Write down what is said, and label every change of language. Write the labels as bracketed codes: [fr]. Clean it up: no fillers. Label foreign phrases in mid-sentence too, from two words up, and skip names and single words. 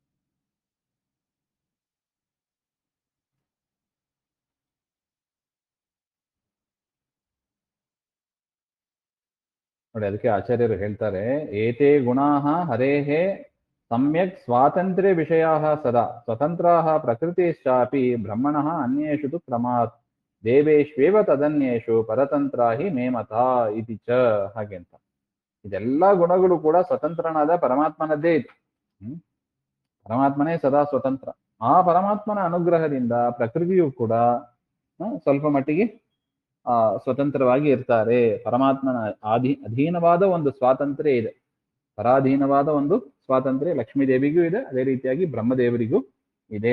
[kn] ನೋಡಿ, ಅದಕ್ಕೆ ಆಚಾರ್ಯರು ಹೇಳ್ತಾರೆ, [sa] ಏತೇ ಗುಣಾಃ ಹರೇಃ ಸಮ್ಯಕ್ ಸ್ವಾತಂತ್ರ್ಯ ವಿಷಯಾಃ ಸದಾ ಸ್ವತಂತ್ರಾಃ ಪ್ರಕೃತಿಶ್ಚಾಪಿ ಬ್ರಹ್ಮಣಃ ಅನ್ಯೇಷು ತು ಕ್ರಮಾತ್ ದೇವೇಶ್ವೇವ ತದನ್ಯೇಷು ಪರತಂತ್ರಾಹಿ ಮೇಮತಾ ಇತಿ ಚ. [kn] ಹಾಗೆ ಅಂತ ಇದೆಲ್ಲ ಗುಣಗಳು ಕೂಡ ಸ್ವತಂತ್ರನಾದ ಪರಮಾತ್ಮನದ್ದೇ ಇತ್ತು. ಪರಮಾತ್ಮನೇ ಸದಾ ಸ್ವತಂತ್ರ. ಆ ಪರಮಾತ್ಮನ ಅನುಗ್ರಹದಿಂದ ಪ್ರಕೃತಿಯು ಕೂಡ ಸ್ವಲ್ಪ ಮಟ್ಟಿಗೆ ಸ್ವತಂತ್ರವಾಗಿ ಇರ್ತಾರೆ. ಪರಮಾತ್ಮನ ಅಧೀನವಾದ ಒಂದು ಸ್ವಾತಂತ್ರ್ಯ ಇದೆ, ಪರಾಧೀನವಾದ ಒಂದು ಸ್ವಾತಂತ್ರ್ಯ ಲಕ್ಷ್ಮೀ ದೇವಿಗೂ ಇದೆ, ಅದೇ ರೀತಿಯಾಗಿ ಬ್ರಹ್ಮದೇವರಿಗೂ ಇದೆ.